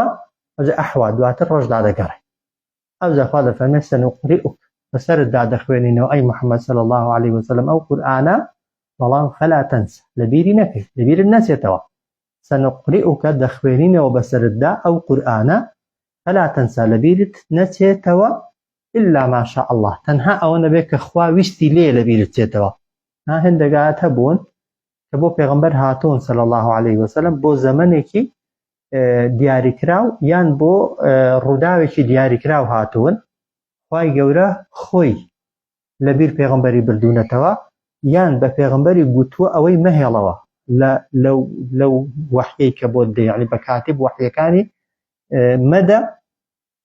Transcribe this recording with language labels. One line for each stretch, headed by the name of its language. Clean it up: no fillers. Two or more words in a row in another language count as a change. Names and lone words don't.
Central Kurdish: ئەوجا ئەحوا دواتر ڕۆژدا دەگەڕێ. ئەوجا خوا دەفەرمێ سەنوقریئوک بەسەرتدا دەخوێنینەوە ئەی محەممەد
Arabic: صلی الله عليه وسلم
Central Kurdish: ئەو قورئانە، بەڵام
Arabic: فەلا تەنسە
Central Kurdish: لەبیری نەکەی، لەبیرت نەچێتەوە. سەنوقریئوکە دەخوێنینەوە بەسەرتدا ئەو قورئانە،
Arabic: فەلا تەنسە
Central Kurdish: لەبیرت نەچێتەوە
Arabic: إلا ما شاء الله،
Central Kurdish: تەنها ئەوە نەبێت کە خوا ویستی لێ لەبیرت چێتەوە. هەندێکات هەبوون کە بۆ پێغەمبەر هاتوون
Arabic: صلی الله عليه وسلم
Central Kurdish: بۆ زەمانێکی دیاریکراو یان بۆ ڕووداوێکی دیاریکراو هاتوون، خوای گەورە خۆی لەبیر پێغەمبەری بردوونەتەوە، یان بە پێغەمبەری گوتووە ئەوەی مەهێڵەوە لەو وحیەی کە بۆ دێ، یعنی بە کاتب وحیەکانی مەدە